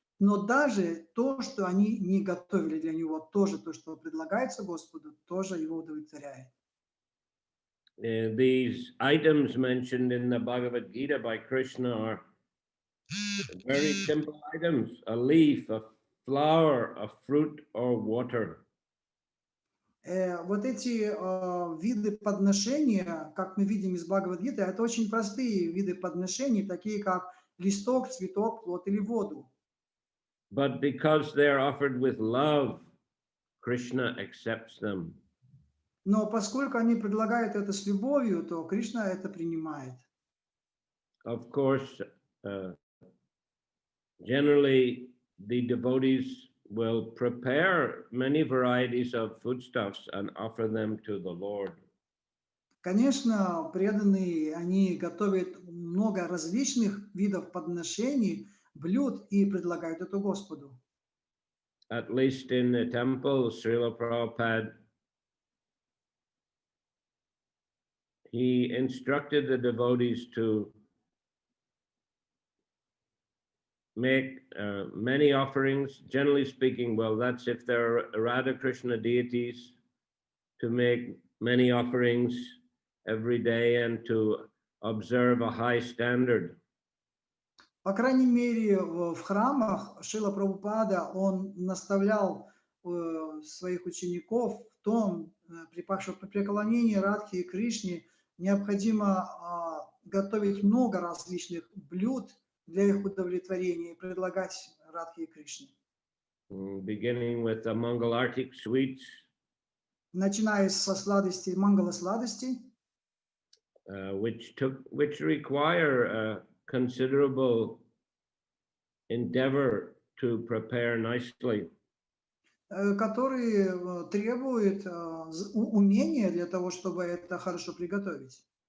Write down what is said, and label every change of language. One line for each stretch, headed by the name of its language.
Russian: Но даже то, что они не готовили для него, тоже то, что предлагается Господу, тоже его удовлетворяет.
English: These items mentioned in the Bhagavad Gita by Krishna are very simple items: a leaf, a flower, a fruit, or water.
Russian: Вот эти виды подношения, как мы видим из Бхагавад-гиты, это очень простые виды подношений, такие как листок, цветок, плод или воду.
English: But because they are offered with love, Krishna accepts them.
Russian: Но поскольку они предлагают это с любовью, то Кришна это принимает.
English: Of course, generally the devotees will prepare many varieties of foodstuffs and offer them to the Lord.
Russian: Конечно, преданные, они готовят много различных видов подношений, блюд и предлагают это Господу.
English: At least in the temple, Srila Prabhupada, he instructed the devotees to make many offerings, generally speaking. Well, that's if there are Radha Krishna deities, to make many offerings every day and to observe a high standard.
Russian: По крайней мере, в храмах Шрила Прабхупада, он наставлял своих учеников в том, при преклонении Радхи и Кришне необходимо готовить много различных блюд для их удовлетворения и предлагать Радхи и Кришне.
English: Beginning with the Mangalartik sweets.
Russian: Начиная со сладостей, мангала-сладостей,
English: which require considerable endeavor to prepare nicely.
Russian: которые требуют умения для того, чтобы это хорошо приготовить.